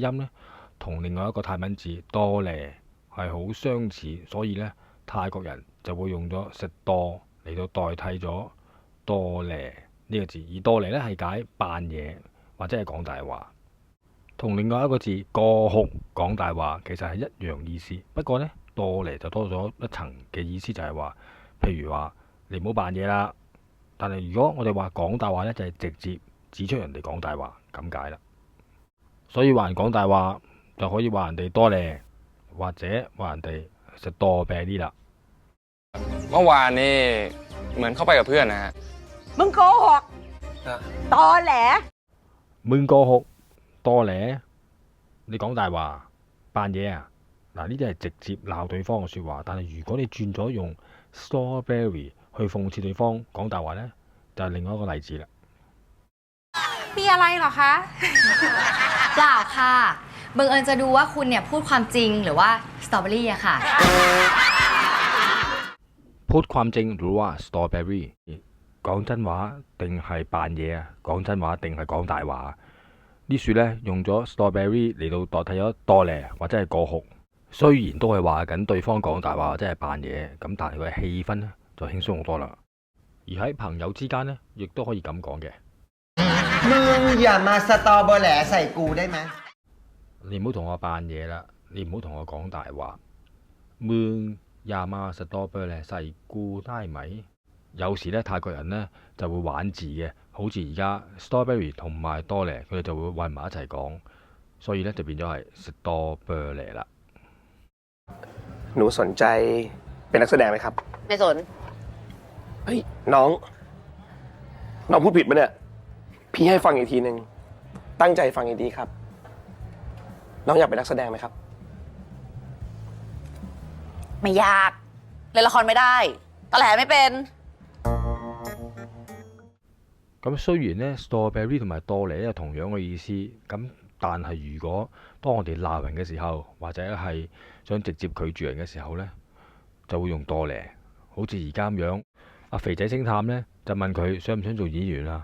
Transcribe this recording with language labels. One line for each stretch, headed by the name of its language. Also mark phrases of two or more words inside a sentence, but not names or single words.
Cantonese: 音呢，同另外一個泰文字多咧係好相似，所以呢，泰國人就會用咗食多嚟到代替咗多咧呢個字，而多咧呢係解扮嘢或者係講大話，同另外一個字過酷講大話其實係一樣意思，不過呢，多咧就多咗一層嘅意思，就係話譬如話你唔好扮嘢啦。但係如果我哋話講大話呢，就係直接指出人哋講大話咁解啦。所以話人講大話就可以話人哋多咧，或者話人哋食多啤啲啦。
Thai: เมื่อวานนี่เหมือนเข้าไปกับเพื่อนนะฮะ มึงโกหกตอแหล
Cantonese: 悶過酷多咧，你講大話扮嘢啊！嗱，呢啲係直接鬧對方嘅説話，但係如果你轉咗用 strawberry 去諷刺對方講大話呢，就係另外一個例子啦。
Thai: มีอะไรเหรอคะเปล่าค่ะบังเอิญจะดูว่าคุณเนี่ยพูดความจริงหรือว่าสตรอเบอรี่อะค่ะ พูดความจริงหรือว่า strawberry
Cantonese: 講真話定係扮嘢啊？講真話定係講大話？呢樹呢，用咗 strawberry 嚟到代替咗多咧或者係過酷，雖然都係話緊對方講大話或者係扮嘢，咁但係佢嘅氣氛呢，就輕鬆好多啦。而喺朋友之間呢，亦都可以咁講嘅。
Thai: มึงอย่ามาสตอเบอร์แหลใส่กูได้ไหม？
Cantonese: 你唔好同我扮嘢啦，你唔好同我講大話。
Thai: มึงอย่ามาสตอเบอร์แหลใส่กูได้ไหม？
Cantonese: 有時咧泰國人呢就會玩字嘅，好似而家 strawberry 同埋多咧，佢哋就會混埋一齊講，所以呢就變咗係食多啤梨啦。
Thai: หนูสนใจเป็นนักแสดงไหมครับ ไม่สน เฮ้ยน้องพูดผิดปะเนี่ยพี่ให้ฟังอีกทีนึงตั้งใจฟังอีกทีครับน้องอยากเป็นนักแสดงไหมครับ ไม่ยากเล่นละครไม่ได้ตอแหลไม่เป็น
Cantonese: 咁雖然呢 strawberry 同埋多咧有同樣嘅意思，咁但係如果當我哋鬧人嘅時候，或者係想直接拒絕人嘅時候呢，就會用多咧。好似而家咁樣，阿肥仔星探呢就問佢想唔想做演員啊？